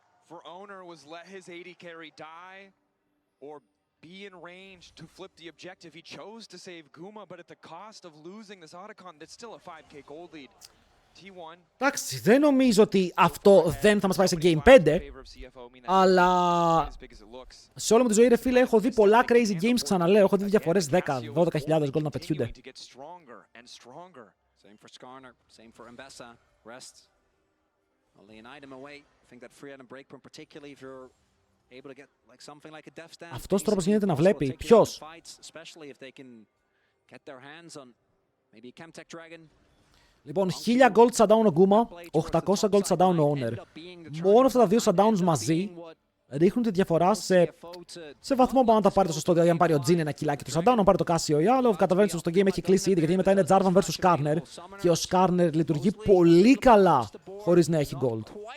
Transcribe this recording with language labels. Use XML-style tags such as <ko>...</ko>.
<en>For Owner was let his AD carry die or be in range to flip the objective. He chose to save Guma, but at the cost of losing this Otacon, that's still a 5k gold lead. T1.</en> <el>Εντάξει, δεν νομίζω ότι αυτό δεν θα μας πάει σε Game 5, αλλά σε όλη μου τη ζωή ρε φίλε έχω δει πολλά crazy games, ξαναλέω, έχω δει διαφορές 10-12.000 gold να πετιούνται.</el> <en>Same for Skarner, same for Mbessa. Rest. Only an item away. I think that free item breakpoint, particularly if you're able to get like something like a death stand.</en> <el>Αυτός τρόπος γίνεται να βλέπει. Ποιος?</el> <en>Especially if they can get their hands on maybe a Chemtech Dragon.</en> <el>Λοιπόν, 1000 gold shutdown ο Guma, 800 gold shutdown ο Owner. Μόνο αυτά τα δύο shutdowns μαζί ρίχνουν τη διαφορά σε βαθμό που αν τα πάρει το σωστό. Δηλαδή, αν πάρει ο Jhin ένα κιλάκι το shutdown, αν πάρει το Casio ή άλλο, καταβαίνει στο game έχει κλείσει ήδη. Γιατί μετά είναι Jarvan vs Skarner και ο Skarner λειτουργεί πολύ καλά χωρίς να έχει gold.</el>